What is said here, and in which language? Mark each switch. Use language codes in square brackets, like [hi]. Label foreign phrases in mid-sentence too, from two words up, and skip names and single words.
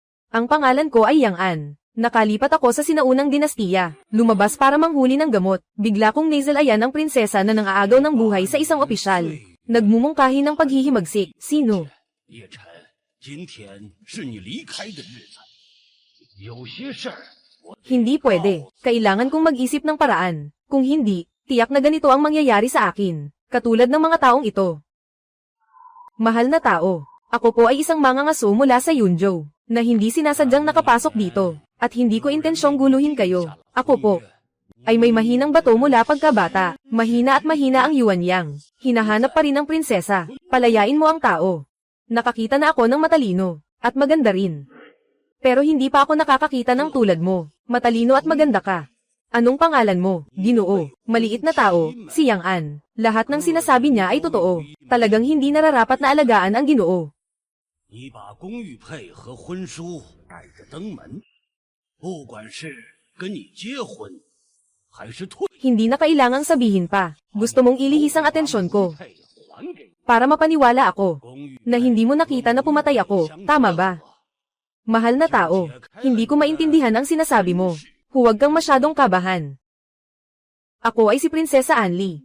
[tl] Ang pangalan ko ay Yang An. Nakalipat ako sa sinaunang dinastiya. Lumabas para manghuli ng gamot. Bigla kong nasalayan ang prinsesa na nangaagaw ng buhay sa isang opisyal. Nagmumungkahi ng paghihimagsik. Sino? [zh] 叶晨，今天是你离开的日子。有些事儿，我 [tl] Hindi pwede. Kailangan kong mag-isip ng paraan. Kung hindi, tiyak na ganito ang mangyayari sa akin. Katulad ng mga taong ito. Mahal na tao. Ako po ay isang mangangaso mula sa Yunzhou, na hindi sinasadyang nakapasok dito, at hindi ko intensyong guluhin kayo. Ako po ay may mahinang bato mula pagkabata. Mahina at mahina ang Yuan Yang. Hinahanap pa rin ang prinsesa. Palayain mo ang tao. Nakakita na ako ng matalino, at maganda rin. Pero hindi pa ako nakakakita ng tulad mo. Matalino at maganda ka. Anong pangalan mo? Ginoo. Maliit na tao, si Yang An. Lahat ng sinasabi niya ay totoo. Talagang hindi nararapat na alagaan ang Ginoo. [zh] 你把公寓配和婚书带着登门，不管是跟你结婚，还是退， [tl] Hindi na kailangang sabihin pa. Gusto mong ilihis ang atensyon ko. [zh] 配还给 [tl] Para mapaniwala ako [zh] 公寓 [tl] na hindi mo nakita na pumatay ako. Tama ba? Mahal na tao, hindi ko maintindihan ang sinasabi mo. Huwag kang masyadong kabahan. Ako ay si Prinsesa Anli.